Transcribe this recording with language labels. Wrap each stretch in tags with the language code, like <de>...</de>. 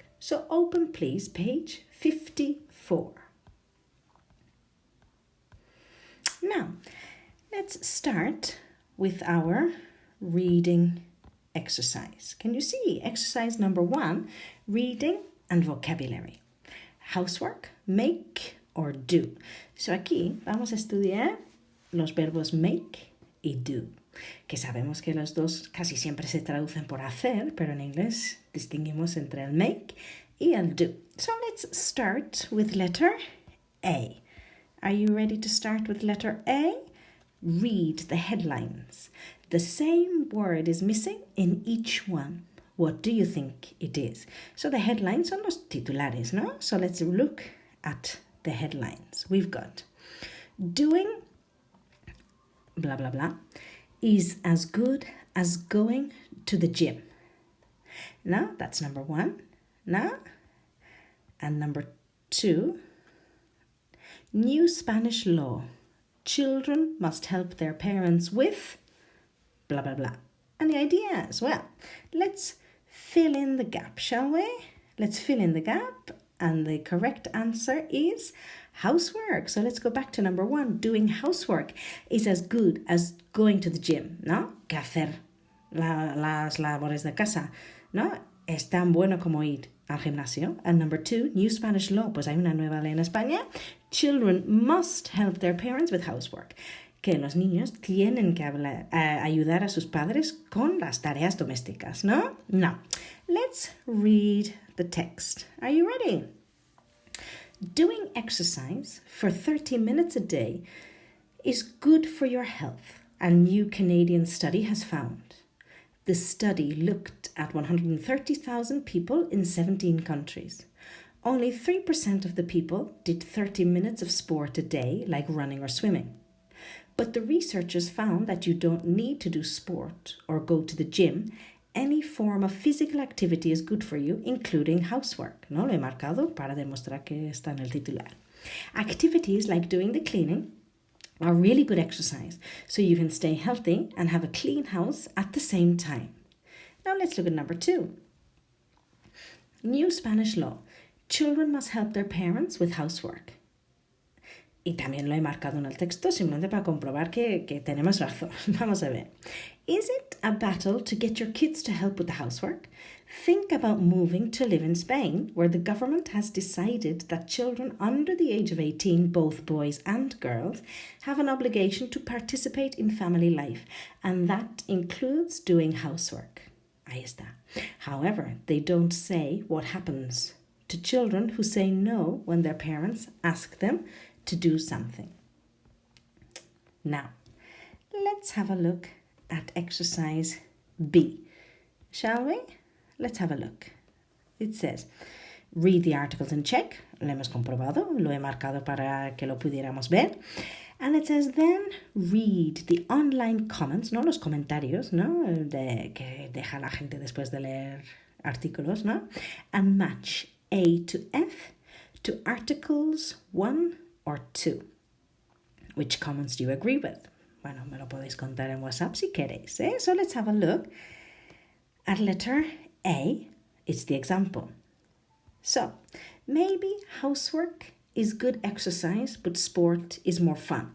<en>So open please page 54. Now, let's start with our reading exercise. Can you see? Exercise number 1, reading and vocabulary. Housework, make or do.</en> <es>So aquí vamos a estudiar los verbos make y do, que sabemos que los dos casi siempre se traducen por hacer, pero en inglés distinguimos entre el make y el do.</es> <en>So let's start with letter A. Are you ready to start with letter A? Read the headlines. The same word is missing in each one. What do you think it is? So the headlines</en> <es>son los titulares, ¿no?</es> <en>So let's look at the headlines. We've got doing blah blah blah is as good as going to the gym. Now that's number 1. Now, and number 2, new Spanish law. Children must help their parents with blah blah blah. Any ideas? Well, let's fill in the gap, shall we? Let's fill in the gap, and the correct answer is housework. So let's go back to number 1. Doing housework is as good as going to the gym,</en> <es>¿no? Que hacer las labores de casa, ¿no? Es tan bueno como ir al gimnasio.</es> <en>And number 2, new Spanish law.</en> <es>Pues hay una nueva ley en España.</es> <en>Children must help their parents with housework.</en> <es>Que los niños tienen que ayudar a sus padres con las tareas domésticas, ¿no?</es> <en>Now, let's read the text. Are you ready? Doing exercise for 30 minutes a day is good for your health, a new Canadian study has found. The study looked at 130,000 people in 17 countries. Only 3% of the people did 30 minutes of sport a day, like running or swimming. But the researchers found that you don't need to do sport or go to the gym. Any form of physical activity is good for you, including housework.</en> <es>¿No? Lo he marcado para demostrar que está en el titular.</es> <en>Activities like doing the cleaning are really good exercise, so you can stay healthy and have a clean house at the same time. Now let's look at number 2. New Spanish law. Children must help their parents with housework.</en> <es>Y también lo he marcado en el texto simplemente para comprobar que tenemos razón. Vamos a ver.</es> <en>Is it a battle to get your kids to help with the housework? Think about moving to live in Spain, where the government has decided that children under the age of 18, both boys and girls, have an obligation to participate in family life, and that includes doing housework.</en> <es>Ahí está.</es> <en>However, they don't say what happens to children who say no when their parents ask them to do something. Now, let's have a look at exercise B, shall we? Let's have a look. It says, read the articles and check.</en> <es>Lo hemos comprobado, lo he marcado para que lo pudiéramos ver.</es> <en>And it says, then read the online comments,</en> <es>no los comentarios, ¿no? Que deja la gente después de leer artículos, ¿no?</es> <en>And match A to F to articles 1 or 2. Which comments do you agree with?</en> <es>Bueno, me lo podéis contar en WhatsApp si queréis, ¿eh?</es> <en>So let's have a look at letter A. It's the example. So, maybe housework is good exercise, but sport is more fun.</en>